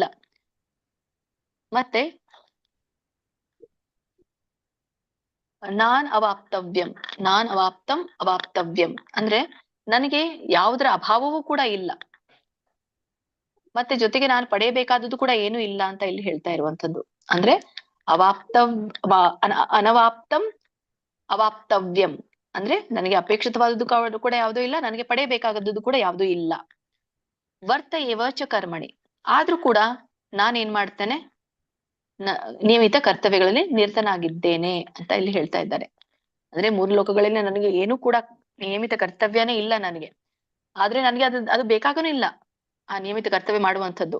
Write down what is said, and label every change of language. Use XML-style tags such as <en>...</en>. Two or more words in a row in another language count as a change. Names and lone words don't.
<kn>ಮತ್ತೆ ನಾನ್ ಅವಾಪ್ತವ್ಯಂ ಅಂದ್ರೆ ನನಗೆ ಯಾವುದರ ಅಭಾವವೂ ಕೂಡ ಇಲ್ಲ, ಮತ್ತೆ ಜೊತೆಗೆ ನಾನು ಪಡೆಯಬೇಕಾದದ್ದು ಕೂಡ ಏನು ಇಲ್ಲ ಅಂತ ಇಲ್ಲಿ ಹೇಳ್ತಾ ಇರುವಂತದ್ದು. ಅಂದ್ರೆ</kn> <sa>ಅನವಾಪ್ತಂ ಅವಾಪ್ತವ್ಯಂ</sa> <kn>ಅಂದ್ರೆ ನನಗೆ ಅಪೇಕ್ಷಿತವಾದದ್ದು ಕೂಡ ಯಾವುದೂ ಇಲ್ಲ, ನನಗೆ ಪಡೆಯಬೇಕಾದದ್ದು ಕೂಡ ಯಾವುದೂ ಇಲ್ಲ.</kn> <sa>ವರ್ತ ಏವ ಚ ಕರ್ಮಣಿ,</sa> <kn>ಆದ್ರೂ ಕೂಡ ನಾನೇನ್ ಮಾಡ್ತೇನೆ, ನಿಯಮಿತ ಕರ್ತವ್ಯಗಳಲ್ಲಿ ನಿರತನಾಗಿದ್ದೇನೆ ಅಂತ ಇಲ್ಲಿ ಹೇಳ್ತಾ ಇದ್ದಾರೆ. ಅಂದ್ರೆ 3 ಲೋಕಗಳಲ್ಲಿ ನನಗೆ ಏನು ಕೂಡ ನಿಯಮಿತ ಕರ್ತವ್ಯನೇ ಇಲ್ಲ ನನಗೆ, ಆದ್ರೆ ನನಗೆ ಅದು ಬೇಕಾಗನೂ ಇಲ್ಲ ಆ ನಿಯಮಿತ ಕರ್ತವ್ಯ ಮಾಡುವಂಥದ್ದು.</kn>